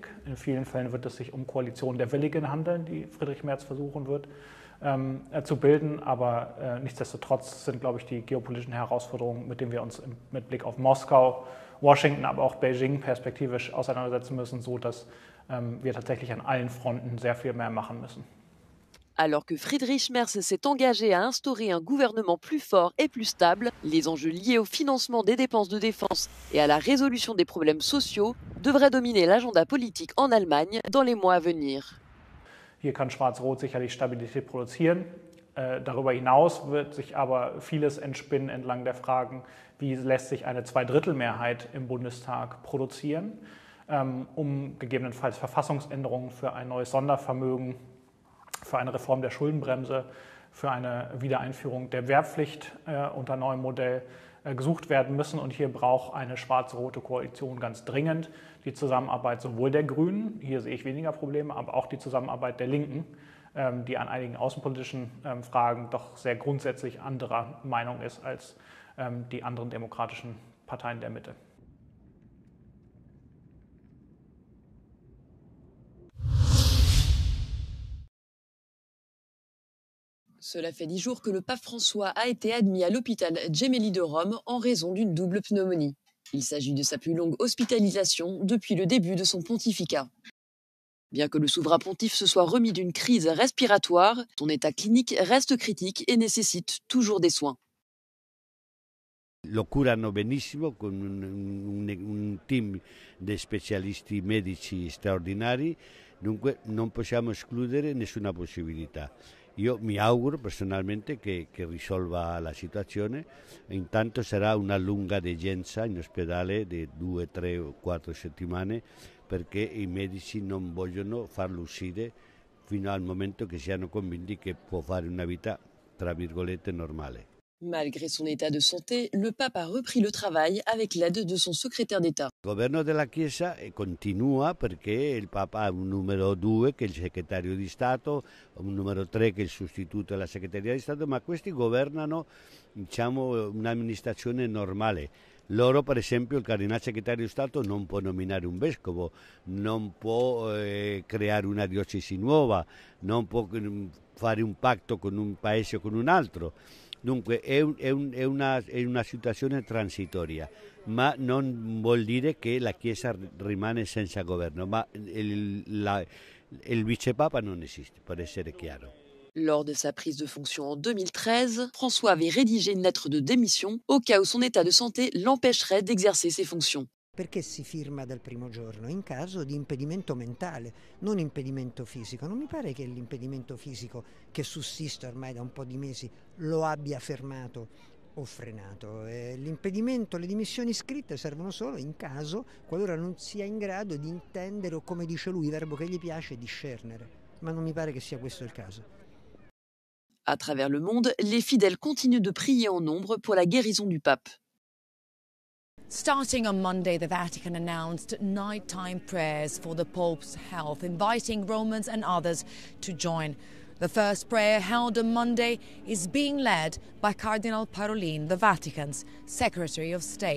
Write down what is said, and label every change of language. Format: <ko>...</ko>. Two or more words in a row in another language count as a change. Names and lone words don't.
<de>In vielen Fällen wird es sich um Koalitionen der Willigen handeln, die Friedrich Merz versuchen wird zu bilden. Aber nichtsdestotrotz sind, glaube ich, die geopolitischen Herausforderungen, mit denen wir uns mit Blick auf Moskau, Washington, aber auch Beijing perspektivisch auseinandersetzen müssen, so dass wir tatsächlich an allen Fronten sehr viel mehr machen müssen.</de> <fr>Alors que Friedrich Merz s'est engagé à instaurer un gouvernement plus fort et plus stable, les enjeux liés au financement des dépenses de défense et à la résolution des problèmes sociaux devraient dominer l'agenda politique en Allemagne dans les mois à venir.</fr> <de>Hier kann Schwarz-Rot sicherlich Stabilität produzieren. Darüber hinaus wird sich aber vieles entspinnen entlang der Fragen, wie lässt sich eine Zweidrittelmehrheit im Bundestag produzieren, um gegebenenfalls Verfassungsänderungen für ein neues Sondervermögen, für eine Reform der Schuldenbremse, für eine Wiedereinführung der Wehrpflicht unter neuem Modell gesucht werden müssen. Und hier braucht eine schwarz-rote Koalition ganz dringend die Zusammenarbeit sowohl der Grünen, hier sehe ich weniger Probleme, aber auch die Zusammenarbeit der Linken, die an einigen außenpolitischen Fragen doch sehr grundsätzlich anderer Meinung ist als die anderen demokratischen Parteien der Mitte.</de> <fr>Cela fait 10 jours que le pape François a été admis à l'hôpital Gemelli de Rome en raison d'une double pneumonie. Il s'agit de sa plus longue hospitalisation depuis le début de son pontificat. Bien que le souverain pontife se soit remis d'une crise respiratoire, son état clinique reste critique et nécessite toujours des soins.</fr> <it>Lo curano benissimo con un team di specialisti medici straordinari, dunque non possiamo escludere nessuna possibilità. Io mi auguro personalmente che risolva la situazione, intanto sarà una lunga degenza in ospedale di 2, 3 o 4 settimane perché i medici non vogliono farlo uscire fino al momento che siano convinti che può fare una vita, tra virgolette, normale.</it> <fr>Malgré son état de santé, le pape a repris le travail avec l'aide de son secrétaire d'État.</fr> <it>Il governo della Chiesa continua perché il Papa ha un numero 2 che è il segretario di Stato, un numero 3 che è il sostituto della segreteria di Stato, ma questi governano, diciamo, un'amministrazione normale. Loro, per esempio, il cardinale segretario di Stato non può nominare un vescovo, non può creare una diocesi nuova, non può fare un patto con un paese o con un altro. Dunque è una situazione transitoria, ma non vuol dire che la Chiesa rimane senza governo, ma il vicepapa non esiste, per essere chiaro. Lors de sa prise de fonction en 2013, François avait rédigé une lettre de démission au cas où son état de santé l'empêcherait d'exercer ses fonctions. Perché si firma dal primo giorno? In caso di impedimento mentale, non impedimento fisico. Non mi pare che l'impedimento fisico, che sussiste ormai da un po' di mesi, lo abbia fermato o frenato. L'impedimento, le dimissioni scritte servono solo in caso, qualora non sia in grado di intendere o, come dice lui, il verbo che gli piace, discernere. Ma non mi pare che sia questo il caso.</it> <fr>À travers le monde, les fidèles continuent de prier en nombre pour la guérison du pape.</fr> <en>Starting on Monday, the Vatican announced nighttime prayers for the Pope's health, inviting Romans and others to join. The first prayer held on Monday is being led by Cardinal Parolin, the Vatican's Secretary of State.</en>